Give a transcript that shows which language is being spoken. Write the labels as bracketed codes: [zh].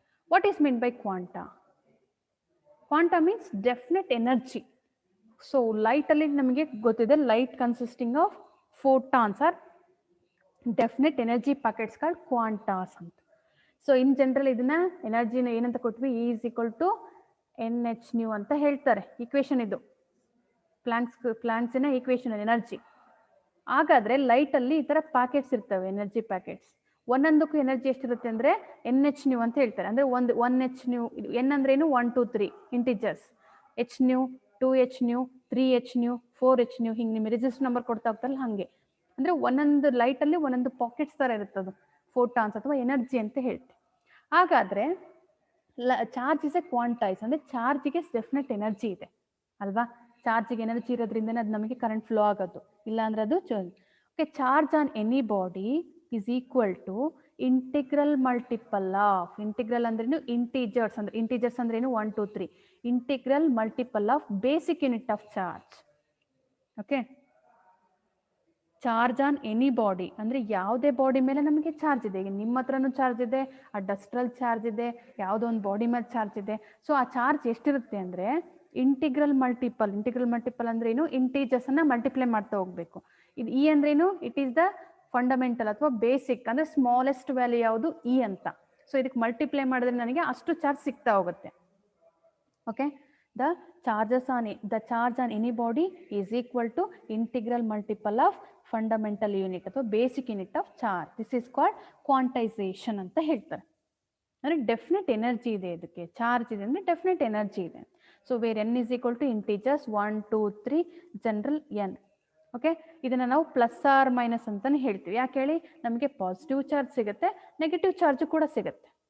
[en] What is meant by quanta? Quanta means definite energy. So light [kn] alli namage gottide, [en] light consisting of photons or definite energy packets called quantas anta. So in general [kn] idನ್ನ ಎನರ್ಜಿನ ಏನಂತ ಕೊಟ್ವಿ, [en] E is equal to NH nu [kn] ಅಂತ ಹೇಳ್ತಾರೆ. Equation ಇದು ಪ್ಲಾಂಕ್ಸಿನ equation energy. ಹಾಗಾದರೆ ಲೈಟಲ್ಲಿ ಈ ಥರ packets ಇರ್ತವೆ, energy packets. ಒಂದೊಂದಕ್ಕೂ energy ಎಷ್ಟಿರುತ್ತೆ ಅಂದರೆ NH nu ಅಂತ ಹೇಳ್ತಾರೆ. ಅಂದರೆ 1 H nu, N ಅಂದ್ರೇನು 1 2 3 integers, H nu 2 H nu 3 H nu 4 H nu, ಹಿಂಗೆ ನಿಮಗೆ ರಿಜಿಸ್ಟರ್ ನಂಬರ್ ಕೊಡ್ತಾ ಹೋಗ್ತಾರಲ್ಲ ಹಾಗೆ. ಅಂದರೆ ಒಂದೊಂದು ಲೈಟಲ್ಲಿ ಒಂದೊಂದು ಪಾಕೆಟ್ಸ್ ಥರ ಇರುತ್ತದು, ಫೋಟಾನ್ಸ್ ಅಥವಾ ಎನರ್ಜಿ ಅಂತ ಹೇಳ್ತೀವಿ. ಹಾಗಾದರೆ [en] charge is a quantize, [kn] ಅಂದರೆ ಚಾರ್ಜಿಗೆ ಡೆಫಿನೆಟ್ ಎನರ್ಜಿ ಇದೆ ಅಲ್ವಾ. ಚಾರ್ಜಿಗೆ ಎನರ್ಜಿ ಇರೋದ್ರಿಂದನೇ ಅದು ನಮಗೆ ಕರೆಂಟ್ ಫ್ಲೋ ಆಗೋದು, ಇಲ್ಲ ಅಂದರೆ ಅದು okay. [en] charge on any body is equal to integral multiple of, integral ಅಂದ್ರೇನು integers, [kn] ಅಂದ್ರೆ ಇಂಟೀಜರ್ಸ್ ಅಂದ್ರೇನು [en] 1 2 3, integral multiple of basic unit of charge. Okay, [kn] charge on any body ಅಂದರೆ ಯಾವುದೇ ಬಾಡಿ ಮೇಲೆ ನಮಗೆ ಚಾರ್ಜ್ ಇದೆ. ಈಗ ನಿಮ್ಮ ಹತ್ರನೂ ಚಾರ್ಜ್ ಇದೆ, ಆ ಡಸ್ಟ್ರಲ್ಲಿ ಚಾರ್ಜ್ ಇದೆ, ಯಾವುದೋ ಒಂದು ಬಾಡಿ ಮೇಲೆ ಚಾರ್ಜ್ ಇದೆ. ಸೊ ಆ ಚಾರ್ಜ್ ಎಷ್ಟಿರುತ್ತೆ ಅಂದರೆ ಇಂಟಿಗ್ರಲ್ ಮಲ್ಟಿಪಲ್ ಅಂದ್ರೆ ಏನು, ಇಂಟೀಜರ್ಸನ್ನು ಮಲ್ಟಿಪ್ಲೈ ಮಾಡ್ತಾ ಹೋಗಬೇಕು. ಇದು ಇ ಅಂದ್ರೇನು, [en] it is the fundamental [kn] ಅಥವಾ ಬೇಸಿಕ್ ಅಂದರೆ ಸ್ಮಾಲೆಸ್ಟ್ ವ್ಯಾಲ್ಯೂ ಯಾವುದು, ಇ ಅಂತ. ಸೊ ಇದಕ್ಕೆ ಮಲ್ಟಿಪ್ಲೈ ಮಾಡಿದ್ರೆ ನನಗೆ ಅಷ್ಟು ಚಾರ್ಜ್ ಸಿಗ್ತಾ ಹೋಗುತ್ತೆ. [en] Okay, the charge on any body is equal to integral multiple of fundamental unit ಅಥವಾ basic unit of charge. This is called quantization [kn] ಅಂತ ಹೇಳ್ತಾರೆ. ಅಂದರೆ ಡೆಫಿನೆಟ್ ಎನರ್ಜಿ ಇದೆ, ಇದಕ್ಕೆ ಚಾರ್ಜ್ ಇದೆ ಅಂದರೆ ಡೆಫಿನೆಟ್ ಎನರ್ಜಿ ಇದೆ. [en] So where n is equal to integers 1 2 3 general n. [kn] Okay, ಇದನ್ನು ನಾವು ಪ್ಲಸ್ ಆರ್ ಮೈನಸ್ ಅಂತಲೇ ಹೇಳ್ತೀವಿ. ಯಾಕೆ ಹೇಳಿ, ನಮಗೆ ಪಾಸಿಟಿವ್ ಚಾರ್ಜ್ ಸಿಗುತ್ತೆ, ನೆಗೆಟಿವ್ ಚಾರ್ಜ್ ಕೂಡ ಸಿಗುತ್ತೆ.